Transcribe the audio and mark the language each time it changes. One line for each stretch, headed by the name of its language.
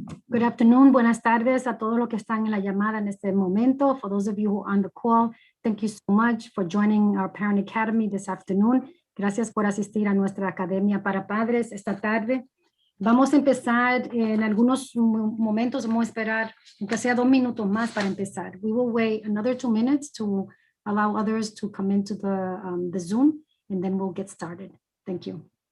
English: Good afternoon,
Spanish: buenas tardes a todos los que están en la llamada en este momento.
English: For those of you who are on the call, thank you so much for joining our Parent Academy this afternoon.
Spanish: Gracias por asistir a nuestra Academia para Padres esta tarde. Vamos a empezar en algunos momentos, vamos a esperar aunque sea 2 minutos más para empezar.
English: We will wait another 2 minutes to allow others to come into the Zoom, and then we'll get started. Thank you.